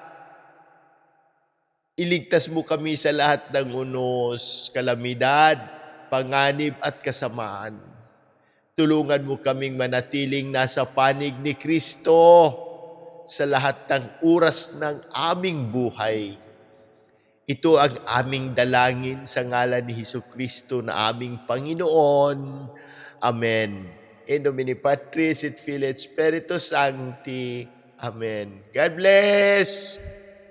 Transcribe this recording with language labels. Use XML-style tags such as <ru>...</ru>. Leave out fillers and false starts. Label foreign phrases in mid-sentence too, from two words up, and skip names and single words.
<tl>Iligtas mo kami sa lahat ng unos, kalamidad, panganib at kasamaan. Tulungan mo kaming manatiling nasa panig ni Kristo sa lahat ng oras ng aming buhay. Ito ang aming dalangin sa ngalan ni Jesucristo na aming Panginoon. Amen.</tl> <la>In nomine Patris et Filii et Spiritus Sancti.</la> <en>Amen. God bless!</en>